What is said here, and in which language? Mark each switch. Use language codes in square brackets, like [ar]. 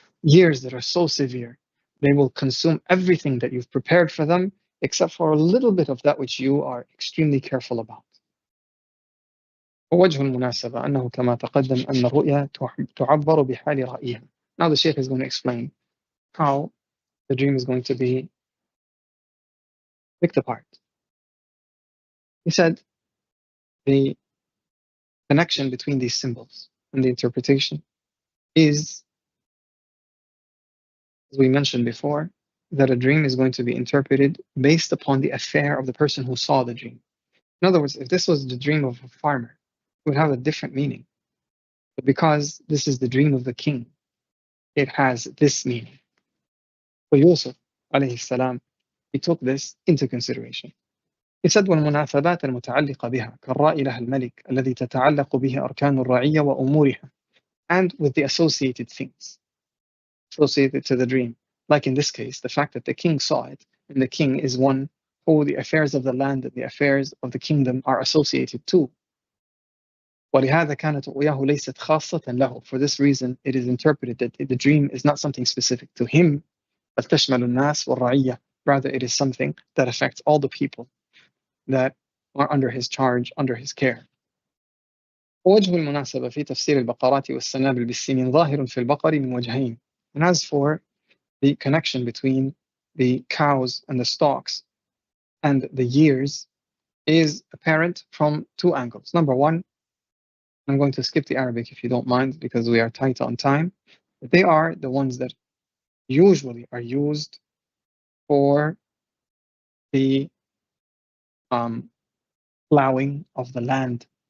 [en] Years that are so severe, they will consume everything that you've prepared for them except for a little bit of that which you are extremely careful about. [ar] ووجه المناسبة أنه كما تقدم أن الرؤيا تعبر بحال رأيها. [en] Now the Sheikh is going to explain how the dream is going to be picked apart. He said the connection between these symbols and the interpretation is, as we mentioned before, that a dream is going to be interpreted based upon the affair of the person who saw the dream. In other words, if this was the dream of a farmer, it would have a different meaning. But because this is the dream of the king, it has this meaning. For Yusuf, alayhi salam, he took this into consideration. He said, [ar] والمناسبات المتعلقة بها كالرأي لها الملك الذي تتعلق به أركان الرعية وأمورها, [en] and with the associated things associated to the dream. Like in this case, the fact that the king saw it, and the king is one who the affairs of the land and the affairs of the kingdom are associated to. [ar] ولهذا كانت رؤياه ليست خاصة له. [en] For this reason, it is interpreted that the dream is not something specific to him, [ar] بل تشمل الناس والرعية. [en] Rather, it is something that affects all the people that are under his charge, under his care. [ar] وجه المناسبة في تفسير البقرات والسنابل بالسنين ظاهر في البقر من وجهين. [en] And as for the connection between the cows and the stalks and the years is apparent from two angles. Number one, I'm going to skip the Arabic if you don't mind because we are tight on time. But they are the ones that usually are used for the plowing of the land.